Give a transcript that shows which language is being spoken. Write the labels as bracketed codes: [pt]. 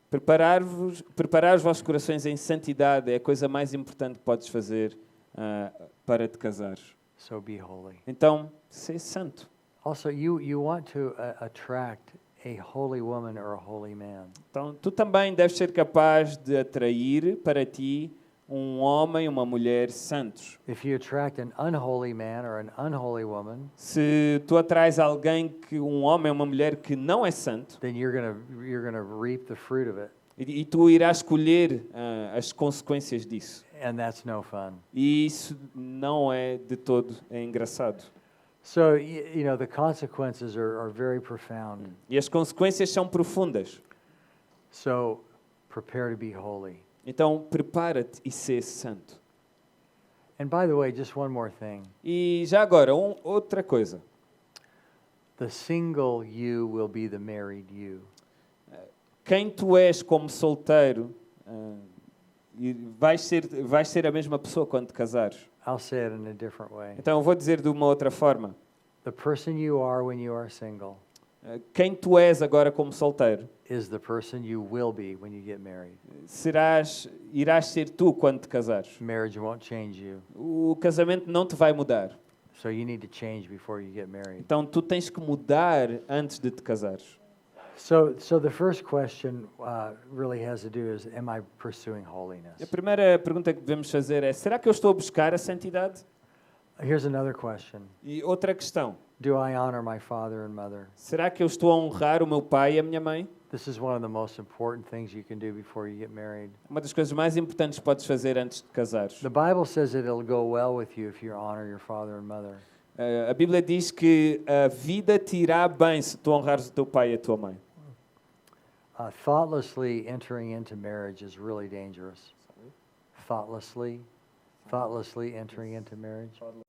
[pt] Preparar os vossos corações em santidade é a coisa mais importante que podes fazer para te casar. [en] So be holy. [pt] Então, ser santo. [en] Also, you want to attract a holy woman or a holy man. [pt] Então, tu também deves ser capaz de atrair para ti um homem e uma mulher santos. [en] If you attract an unholy man or an unholy woman, [pt] Se tu atrais um homem ou uma mulher que não é santo, [en] then you're gonna reap the fruit of it, [pt] e tu irás colher as consequências disso. [en] and that's no fun. [pt] E isso não é de todo engraçado. [en] So you know the consequences are very profound. [pt] E as consequências são profundas. [en] So prepare to be holy. [pt] Então, prepara-te e sê santo. [en] And by the way, just one more thing. [pt] E já agora, outra coisa. [en] The single you will be the married you. [pt] Quem tu és como solteiro, e vais ser a mesma pessoa quando te casares. [en] I'll say it in a different way. [pt] Então, eu vou dizer de uma outra forma. [en] The person you are when you are single [pt] Quem tu és agora como solteiro, [en] is the person you will be when you get married. [pt] irás ser tu quando te casares. [en] Marriage won't change you. [pt] O casamento não te vai mudar. [en] So you need to change before you get married. [pt] Então, tu tens que mudar antes de te casares. [en] So the first question really has to do is, am I pursuing holiness? [pt] A primeira pergunta que devemos fazer é: será que eu estou a buscar a santidade? [en] Here's another question. [pt] E outra questão: [en] Do I honor my father and mother? [pt] será que eu estou a honrar o meu pai e a minha mãe? [en] This is one of the most important things you can do before you get married. [pt] Uma das coisas mais importantes que podes fazer antes de casares. [en] The Bible says that it'll go well with you if you honor your father and mother. [pt] A Bíblia diz que a vida te irá bem se tu honrares o teu pai e a tua mãe. [en] Thoughtlessly entering into marriage is really dangerous. Thoughtlessly entering into marriage.